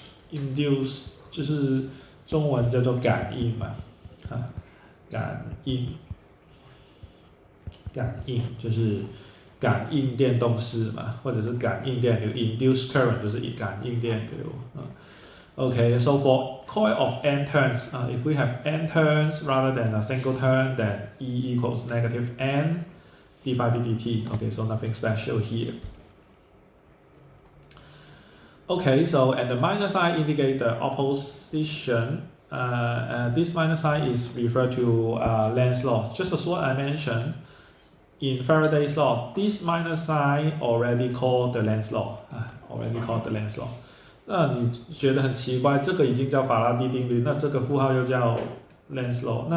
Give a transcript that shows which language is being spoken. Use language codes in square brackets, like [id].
[zh] Induce 就是中文叫做感应嘛，感应就是感应电动势嘛，或者是感应电流 ，induce current 就是感应电流。 [en] Okay, so for coil of n turns, if we have n turns rather than a single turn, then E equals negative n d phi b dt. Okay, so nothing special here. Okay, so and the minus sign indicates the opposition. This minus sign is referred to Lenz's law. Just as what I mentioned in Faraday's law, this minus sign already called the Lenz's law. Already called the Lenz's law. [zh] 那你觉得很奇怪，这个已经叫法拉第定律，那这个负号又叫 Lenz's law。